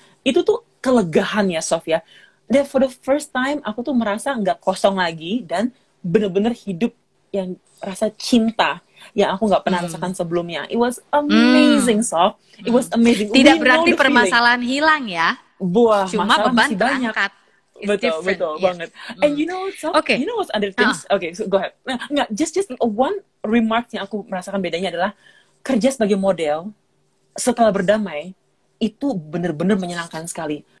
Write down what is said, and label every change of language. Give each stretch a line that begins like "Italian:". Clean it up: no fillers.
Indonesian: Itu tuh kelegahan ya, Sof ya. Dan
English: for the first time,
Indonesian: aku tuh merasa nggak kosong lagi dan bener-bener hidup yang rasa cinta yang aku nggak pernah rasakan sebelumnya.
English: It was amazing, Sof. It was amazing.
Indonesian: Tidak berarti permasalahan hilang ya. Cuma beban terangkat. Betul banget.
English: And you know, Sof, you know what's other things? Okay, so go ahead.
Indonesian: Nah,
English: just one remark
Indonesian: yang aku merasakan bedanya adalah kerja sebagai model setelah berdamai itu bener-bener menyenangkan sekali.